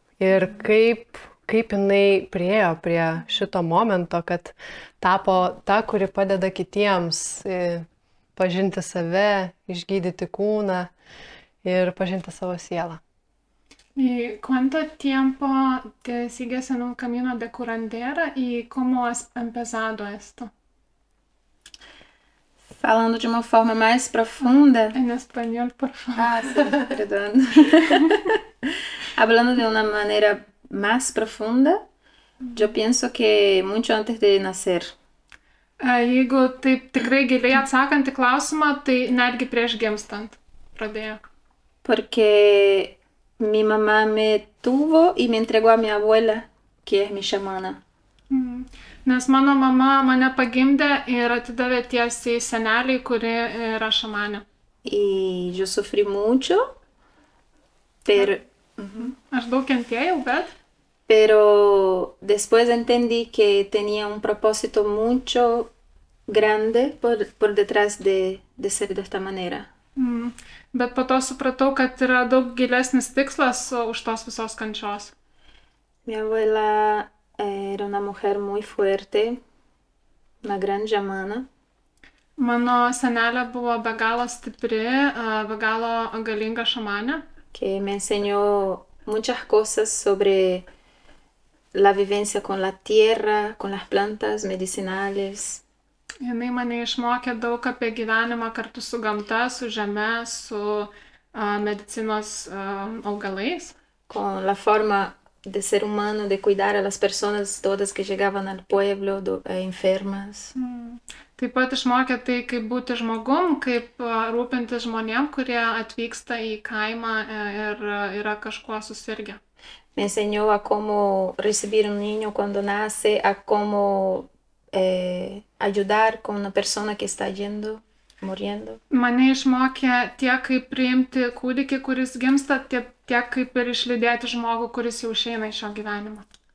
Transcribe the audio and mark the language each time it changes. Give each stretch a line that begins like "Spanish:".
Lithuanian: Ir kaip jinai priėjo prie šito momento, kad tapo ta, kuri padeda kitiems pažinti save, išgydyti kūną ir pažinti savo sielą.
Spanish: ¿Y cuánto tiempo te sigues en un camino de curandera y cómo has empezado esto?
Portuguese: Falando de uma forma mais profunda.
Spanish: En español, por favor. Ah, sí, perdón. Hablando de una manera más profunda, yo pienso que mucho antes de nacer.
Lithuanian: Jeigu taip tikrai giliai atsakant į klausimą, tai netgi prieš gimstant pradėjo.
Spanish: Porque mi mamá me tuvo y me entregó a mi abuela, que es mi chamana.
Lithuanian: Nes mano mama mane pagimdė ir atidavė tiesiai seneliai, kuri yra šamanė.
Spanish: Y yo sufrí mucho, pero...
Lithuanian: Aš daug kentėjau,
Spanish: Pero después entendí que tenía un propósito mucho grande por detrás de ser de esta manera.
Lithuanian: Bet po to supratau, kad yra daug gilesnis tikslas už tos visos kančios.
Spanish: Mi abuela era una mujer muy fuerte, una gran chamana.
Lithuanian: Mano senelė buvo be galo stipri, be galo galinga šamanė.
Spanish: Que me enseñó muchas cosas sobre la vivencia con la tierra, con las plantas medicinales.
Lithuanian: Jinai mane išmokė daug apie gyvenimą kartu su gamta, su žeme, su medicinos augalais.
Spanish: Con la forma de ser humano, de cuidar a las personas todas que llegaban al pueblo, enfermas.
Lithuanian: Taip pat išmokė tai, kaip būti žmogum, kaip rūpintis žmonėm, kurie atvyksta į kaimą ir yra kažkuo susirgę.
Spanish: Me enseñó a cómo recibir un niño cuando nace, a cómo ayudar con una persona que está muriendo.
Lithuanian: Mane išmokė tiek kaip priimti kūdikį, kuris gimsta, tiek kaip ir išlydėti žmogų, kuris jau išeina iš šio gyvenimo.